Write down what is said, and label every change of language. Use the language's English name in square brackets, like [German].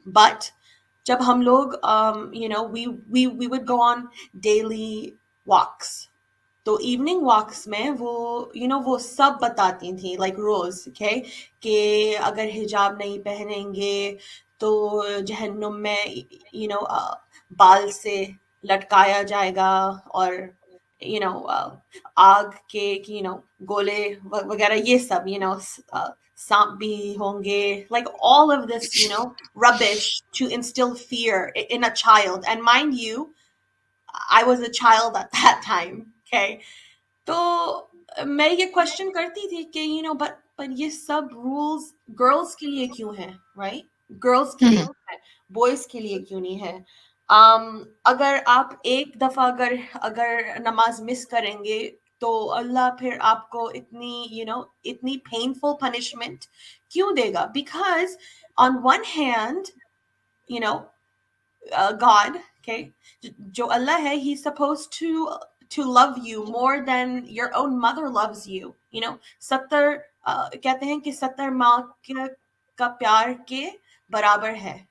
[Hindi] But जब हम लोग [English] we would go on daily walks, [Hindi] तो इवनिंग वॉक्स में वो सब बताती थी, लाइक रोज के कि अगर हिजाब नहीं पहनेंगे तो जहन्नुम में बाल से लटकाया जाएगा, और [English] you know, [Hindi] आग के, [English] you know, [Hindi] गोले वगैरह ये सब, [English] you know, [Hindi] सांप भी होंगे, [English] like all of this, you know, rubbish to instill fear in a child. And mind you, I was a child at that time. [Hindi] Okay, तो मैं ये क्वेश्चन करती थी कि यू नो बट ये सब रूल्स गर्ल्स के लिए क्यों है, राइट? गर्ल्स के लिए हम्म क्यों है, बॉयज के लिए क्यों नहीं है? अगर आप एक दफा अगर अगर नमाज मिस करेंगे तो अल्लाह फिर आपको इतनी इतनी पेनफुल पनिशमेंट क्यों देगा? [English] because on one hand, you know, God, okay, [Hindi] जो अल्लाह है, [English] he's supposed to love you more than your own mother loves you. [Hindi] You know, 70 कहते हैं कि 70 माँ का प्यार के बराबर है.